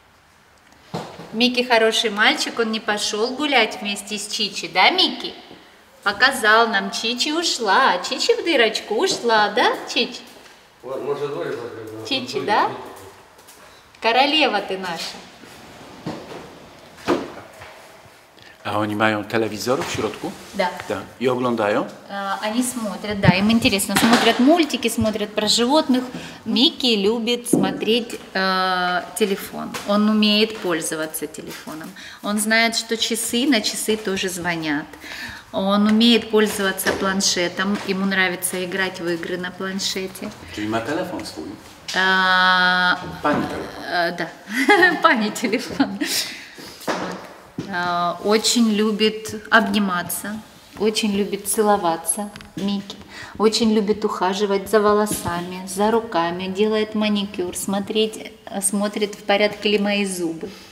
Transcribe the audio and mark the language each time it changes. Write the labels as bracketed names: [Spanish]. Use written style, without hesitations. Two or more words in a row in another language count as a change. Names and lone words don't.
[Russian] Микки хороший мальчик, он не пошел гулять вместе с Чичи, да, Микки? Показал нам, Чичи ушла. Чичи в дырочку ушла, да, Чич? Чичи, да? Королева ты наша. [Polish] A oni mają telewizor w środku? [Russian] Да. [Polish] Tak. I oglądają? [Russian] Они смотрят, да, им интересно. Смотрят мультики, смотрят про животных. Микки любит смотреть телефон. Он умеет пользоваться телефоном. Он знает, что на часы тоже звонят. Он умеет пользоваться планшетом. Ему нравится играть в игры на планшете. [Polish] Czyli ma telefon swój. Pani telefon. [Russian] Да, pani телефон. Очень любит обниматься, очень любит целоваться, Микки. Очень любит ухаживать за волосами, за руками, делает маникюр, смотрит, в порядке ли мои зубы.